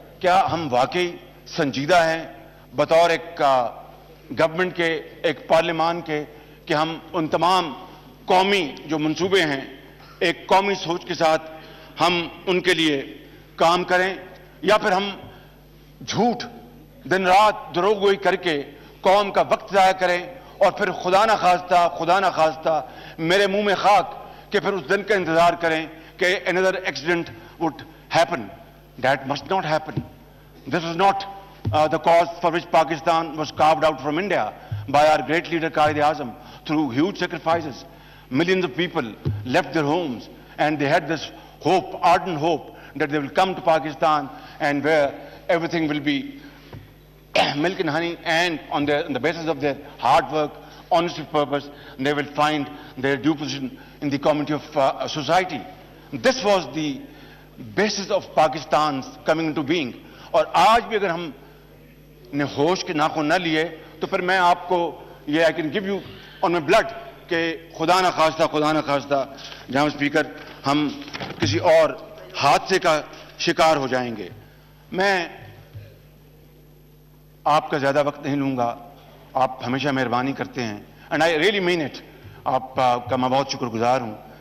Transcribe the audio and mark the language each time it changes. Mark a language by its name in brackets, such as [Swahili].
[Urdu] کیا ہم واقعی سنجیدہ ہیں بطور ایک گورنمنٹ کے, ایک پارلیمان کے, کہ ہم ان تمام قومی جو منصوبے ہیں ایک قومی سوچ کے ساتھ ہم ان کے لیے کام کریں, یا پھر ہم جھوٹ دن رات دروغ گوئی کر کے قوم کا وقت ضائع کریں اور پھر خدا نہ خواستہ میرے منہ میں خاک کہ پھر اس دن کا انتظار کریں کہ [English] another accident would happen. That must not happen. This is not the cause for which Pakistan was carved out from India by our great leader Quaid-e-Azam through huge sacrifices. Millions of people left their homes and they had this hope, ardent hope, that they will come to Pakistan and where everything will be milk and honey, and on the basis of their hard work, honest with purpose, they will find their due position in the community of society. This was the basis of Pakistan's coming into being. [Urdu] اور آج بھی اگر ہم نے ہوش کے ناخن نہ لیے تو پھر میں آپ کو یہ [English] I can give you on my blood [Urdu] کہ خدا نہ خواستہ جناب اسپیکر ہم کسی اور حادثے کا شکار ہو جائیں گے. میں آپ کا زیادہ وقت نہیں لوں گا, آپ ہمیشہ مہربانی کرتے ہیں [English] and I really mean it, [Urdu] آپ کا میں بہت شکر گزار ہوں.